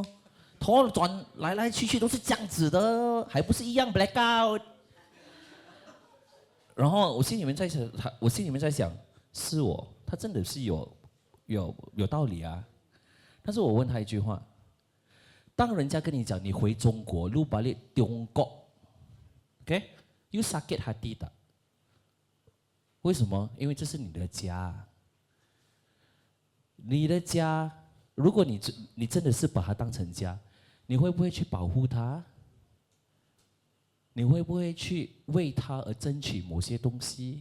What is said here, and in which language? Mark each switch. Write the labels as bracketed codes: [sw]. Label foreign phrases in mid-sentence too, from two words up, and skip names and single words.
[zh] 投转来去都是这样子的，还不是一样 blackout。” 然后我心里面在想，是他真的是有道理啊。但是我问他一句话：当人家跟你讲你回中国，路巴列中国 ，OK， [ms] you sakit hati tak？ [zh] 为什么？因为这是你的家。你的家，如果你真的是把它当成家，你会不会去保护它？你会不会去为它而争取某些东西？